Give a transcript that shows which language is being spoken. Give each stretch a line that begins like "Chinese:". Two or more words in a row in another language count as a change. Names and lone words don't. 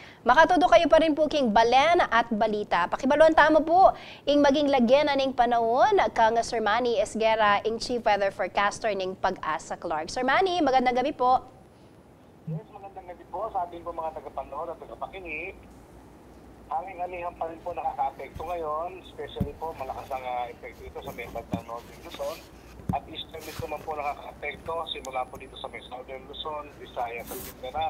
Pampanga: Makatudo kayo pa rin po king balen at balita. Pakibalon tamo po ing maging lagyan aning panahon kang Sir Manny Esguera ing Chief Weather Forecaster ning Pag-asa Clark.
Filipino: Sir Manny, magandang gabi po. Yes, magandang gabi po sa ating po mga tagapanood at tagapakinig. Hanging-alihan pa rin po nakaka-apekto ngayon, especially po malakas ang epekto ito sa may bandang Northern Luzon at Eastern naman po nakaka-apekto simula po dito sa may Southern Luzon, Visayas at Mindanao.